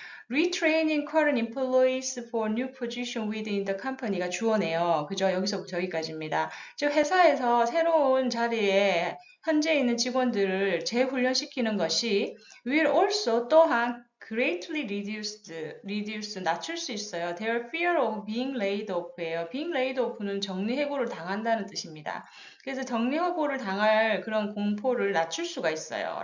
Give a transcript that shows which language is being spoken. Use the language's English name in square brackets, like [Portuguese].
[English] Retraining current employees for new position within the company가 [Korean] 주어네요. 그죠? 여기서부터 여기까지입니다. 즉 회사에서 새로운 자리에 현재 있는 직원들을 재훈련시키는 것이 [English] will also [Korean] 또한 [English] greatly reduce, [Korean] 낮출 수 있어요. [English] Their fear of being laid off예요. being laid off [Korean] 는 정리해고를 당한다는 뜻입니다. 그래서 정리해고를 당할 그런 공포를 낮출 수가 있어요.